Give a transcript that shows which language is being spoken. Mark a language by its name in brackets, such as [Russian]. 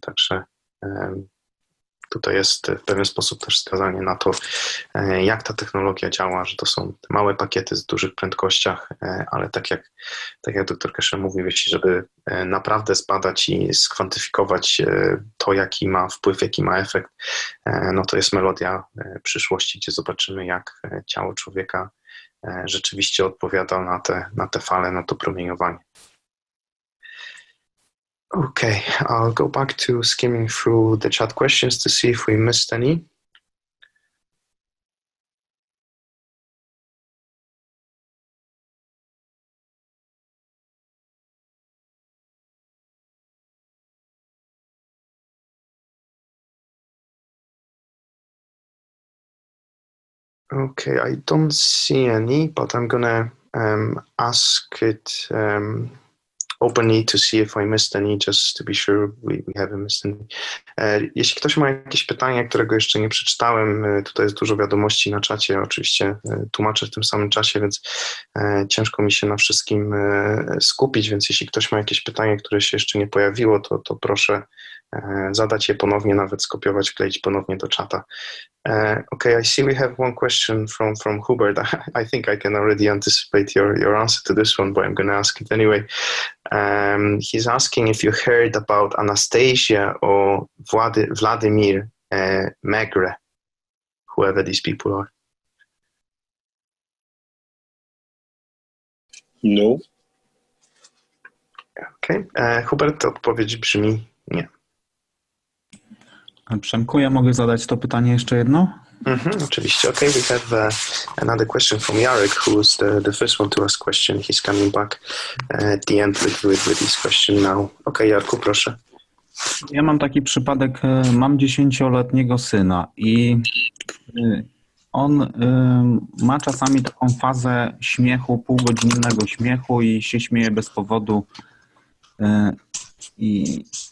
[Polish] Także tutaj jest w pewien sposób też wskazanie na to, jak ta technologia działa, że to są małe pakiety z dużych prędkościach, ale tak jak dr Keshe mówił, jeśli żeby naprawdę zbadać i skwantyfikować to, jaki ma wpływ, jaki ma efekt, no to jest melodia przyszłości, gdzie zobaczymy, jak ciało człowieka rzeczywiście odpowiada na te fale, na to promieniowanie. [English] Okay, I'll go back to skimming through the chat questions to see if we missed any. Okay, I don't see any, but I'm gonna ask it openly to see if I missed any, just to be sure we haven't missed any. [Polish] Jeśli ktoś ma jakieś pytanie, którego jeszcze nie przeczytałem, tutaj jest dużo wiadomości na czacie, oczywiście tłumaczę w tym samym czasie, więc ciężko mi się na wszystkim skupić, więc jeśli ktoś ma jakieś pytanie, które się jeszcze nie pojawiło, to proszę zadać je ponownie, nawet skopiować, wkleić ponownie do czata. [English] Okay, I see we have one question from Hubert. I think I can already anticipate your answer to this one, but I'm going to ask it anyway. He's asking if you heard about Anastasia or Vladimir Megre, whoever these people are. No. [Polish] Okay. Hubert, odpowiedź brzmi nie. Przemku, ja mogę zadać to pytanie jeszcze jedno? Oczywiście. [English] Okay, we have another question from Jarek, who was the first one to ask question. He's coming back at the end with this question now. [Polish] Okay, Jarku, proszę. Ja mam taki przypadek, mam 10-letniego syna i on ma czasami taką fazę śmiechu, półgodzinnego śmiechu i się śmieje bez powodu i